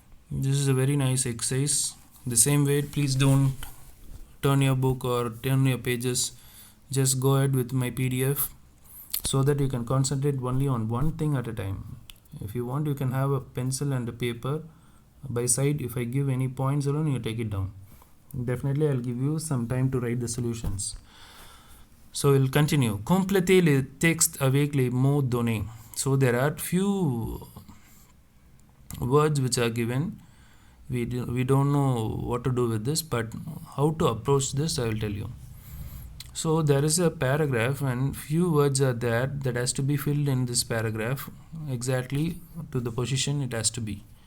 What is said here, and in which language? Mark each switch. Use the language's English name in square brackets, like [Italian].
[English] This is a very nice exercise. The same way, please don't turn your book or turn your pages, just go ahead with my PDF so that you can concentrate only on one thing at a time. If you want, you can have a pencil and a paper by side. If I give any points alone, you take it down. Definitely I'll give you some time to write the solutions. So we'll continue. [French] Complétez les textes avec les mots donnés. [English] So there are few words which are given. We don't know what to do with this, but how to approach this I will tell you. So there is a paragraph and few words are there that has to be filled in this paragraph exactly to the position it has to be.